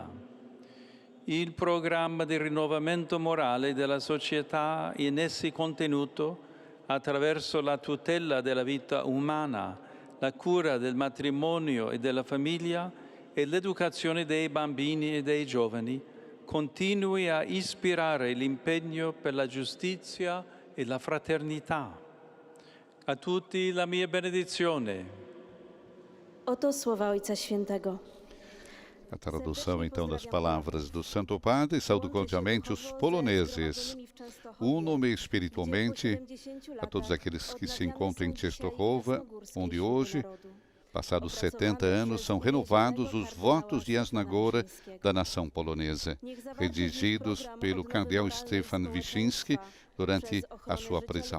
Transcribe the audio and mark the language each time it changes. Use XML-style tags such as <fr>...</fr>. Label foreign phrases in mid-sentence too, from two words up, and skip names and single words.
<it>Il programma di rinnovamento morale della società in essi contenuto attraverso la tutela della vita umana, la cura del matrimonio e della famiglia e l'educazione dei bambini e dei giovani, continui a ispirare l'impegno per la giustizia e la fraternità. A tutti la mia benedizione.</it> <pl>Oto słowa Ojca Świętego.</pl> <pt>A tradução, então, das palavras do Santo Padre, saúdo cordialmente os poloneses. Uno-me espiritualmente a todos aqueles que se encontram em Częstochowa, onde hoje, passados 70 anos, são renovados os votos de Jasna Góra da nação polonesa, redigidos pelo cardeal Stefan Wyszynski durante a sua prisão.</pt>